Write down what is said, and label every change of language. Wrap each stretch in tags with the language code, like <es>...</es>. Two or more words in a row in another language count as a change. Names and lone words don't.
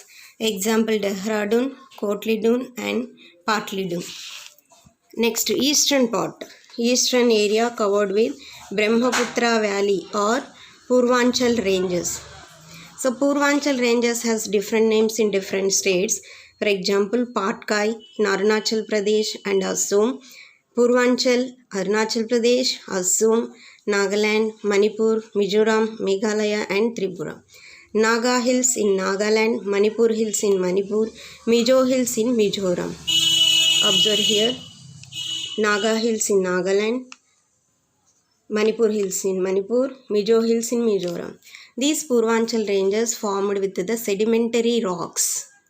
<en>Example, Dehradun, Kotli Dun and Patli Dun. Next, eastern part. Eastern area covered with Brahmaputra Valley or Purvanchal Ranges. So Purvanchal Ranges has different names in different states. For example, Patkai in Arunachal Pradesh and Assam, Purvanchal, Arunachal Pradesh, Assam, Nagaland, Manipur, Mizoram, Meghalaya and Tripura. Naga Hills in Nagaland, Manipur Hills in Manipur, Mizo Hills in Mizoram. Observe here, Naga Hills in Nagaland, Manipur Hills in Manipur, Mizo Hills in Mizoram. These Purvanchal ranges formed with the sedimentary rocks.</en>